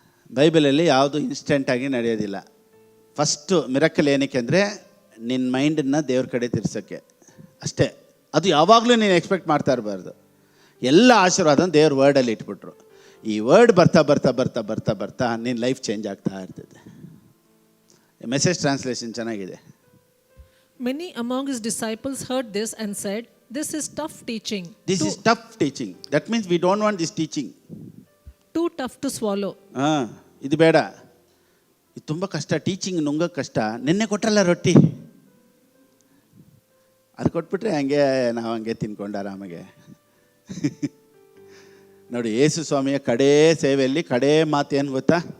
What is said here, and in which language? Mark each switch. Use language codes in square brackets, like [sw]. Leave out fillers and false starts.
[kn] ಬೈಬಲಲ್ಲಿ ಯಾವುದು ಇನ್ಸ್ಟೆಂಟಾಗಿ ನಡೆಯೋದಿಲ್ಲ. First miracle ಏನಕ್ಕೆ ಅಂದರೆ ನಿನ್ನ ಮೈಂಡನ್ನು ದೇವ್ರ ಕಡೆ ತಿರ್ಸೋಕ್ಕೆ ಅಷ್ಟೇ. ಅದು ಯಾವಾಗಲೂ ನೀನು ಎಕ್ಸ್ಪೆಕ್ಟ್ ಮಾಡ್ತಾ ಇರಬಾರ್ದು. ಎಲ್ಲ ಆಶೀರ್ವಾದ ದೇವ್ರ ವರ್ಡಲ್ಲಿ ಇಟ್ಬಿಟ್ರು. ಈ ವರ್ಡ್ ಬರ್ತಾ ಬರ್ತಾ ಬರ್ತಾ ಬರ್ತಾ ಬರ್ತಾ ನಿನ್ನ ಲೈಫ್ ಚೇಂಜ್ ಆಗ್ತಾ ಇರ್ತದೆ. ಮೆಸೇಜ್ ಟ್ರಾನ್ಸ್ಲೇಷನ್ ಚೆನ್ನಾಗಿದೆ. [en] Many among his disciples heard this and said, "This is tough teaching." This is tough teaching. That means we don't want this teaching. Too tough to swallow. [kn] ಇದು ಬೇಡ, ಇದು ತುಂಬ ಕಷ್ಟ, teaching ನುಂಗೋಕ್ಕೆ ಕಷ್ಟ. ನಿನ್ನೆ ಕೊಟ್ಟರಲ್ಲ ರೊಟ್ಟಿ, ಅದು ಕೊಟ್ಬಿಟ್ರೆ ಹಂಗೆ ನಾವು ಹಂಗೆ ತಿನ್ಕೊಂಡು ಆರಾಮಾಗೆ. ನೋಡಿ, ಯೇಸು ಸ್ವಾಮಿಯ ಕಡೇ ಸೇವೆಯಲ್ಲಿ ಕಡೇ ಮಾತು ಏನು ಗೊತ್ತಾ?